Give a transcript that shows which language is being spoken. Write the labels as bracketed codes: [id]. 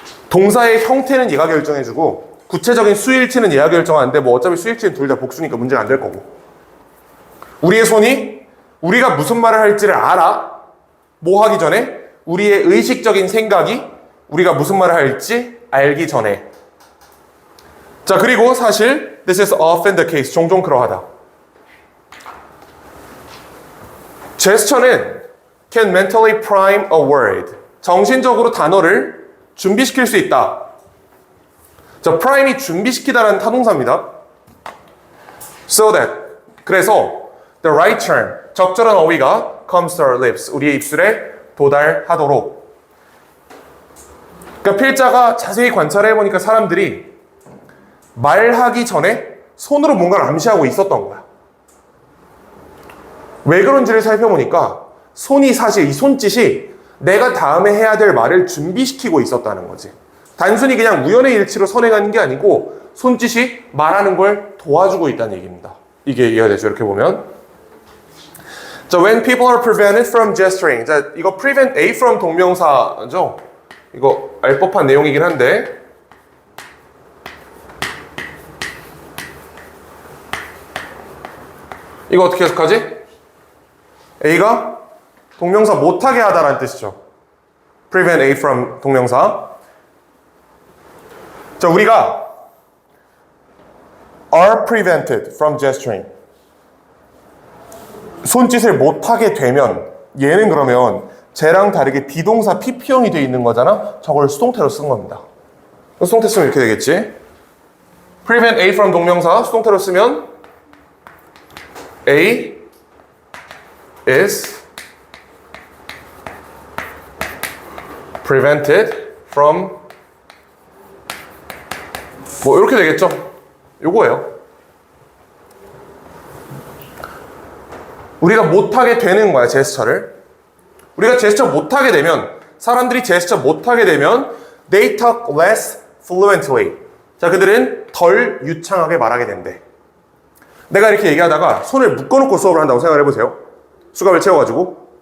[ko] 동사의 형태는 얘가 결정해주고 구체적인 수일치는 얘가 결정하는데 뭐 어차피 수일치는 둘 다 복수니까 문제는 안 될 거고. 우리의 손이 우리가 무슨 말을 할지를 알아. 뭐 하기 전에 우리의 의식적인 생각이 우리가 무슨 말을 할지 알기 전에. 자, 그리고 사실 [en] this is often the case. [ko] 종종 그러하다. 제스처는 [en] can mentally prime a word. [ko] 정신적으로 단어를 준비시킬 수 있다. 자, prime이 준비시키다라는 타동사입니다. [en] So that. [ko] 그래서 [en] the right term, [ko] 적절한 어휘가 [en] comes to our lips. [ko] 우리의 입술에 도달하도록. 그러니까 필자가 자세히 관찰해 보니까 사람들이 말하기 전에 손으로 뭔가를 암시하고 있었던 거야. 왜 그런지를 살펴보니까 손이 사실 이 손짓이 내가 다음에 해야 될 말을 준비시키고 있었다는 거지. 단순히 그냥 우연의 일치로 선행하는 게 아니고 손짓이 말하는 걸 도와주고 있다는 얘기입니다. 이게 이해가 되죠? 이렇게 보면. 자, [en] when people are prevented from gesturing. [ko] 자, 이거 prevent A from 동명사죠? 이거 알 법한 내용이긴 한데 이거 어떻게 해석하지? A가 동명사 못하게 하다라는 뜻이죠. [en] prevent A from 동명사. [ko] 자, 우리가 [en] are prevented from gesturing. [ko] 손짓을 못하게 되면 얘는 그러면 쟤랑 다르게 비동사 PP형이 되어 있는 거잖아? 저걸 수동태로 쓴 겁니다. 수동태 쓰면 이렇게 되겠지? prevent A from 동명사 수동태로 쓰면 [en] A is prevented from [ko] 뭐 이렇게 되겠죠? 요거예요. 우리가 못하게 되는 거야, 제스처를. 우리가 제스처 못하게 되면 사람들이 제스처 못하게 되면 [en] they talk less fluently. [ko] 자, 그들은 덜 유창하게 말하게 된대. 내가 이렇게 얘기하다가 손을 묶어놓고 수업을 한다고 생각을 해보세요. 수갑을 채워가지고.